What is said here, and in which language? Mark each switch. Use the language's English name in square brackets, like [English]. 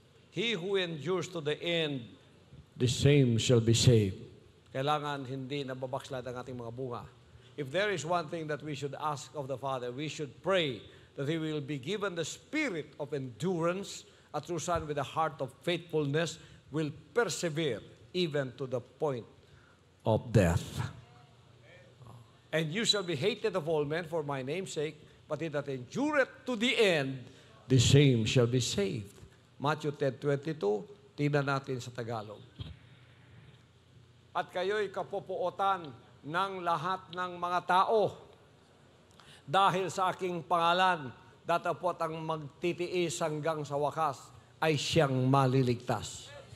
[English] He who endures to the end, the same shall be saved. [Filipino] Kailangan hindi nababakslad ang ating mga bunga. [English] If there is one thing that we should ask of the Father, we should pray that He will be given the spirit of endurance, a true son with a heart of faithfulness will persevere even to the point of death. And you shall be hated of all men for my name's sake, but he that endureth to the end, the same shall be saved. Matthew 10:22, [Filipino] tingnan natin sa Tagalog. At kayo'y kapupuotan ng lahat ng mga tao dahil sa aking pangalan, datapot ang magtitiis hanggang sa wakas ay siyang maliligtas.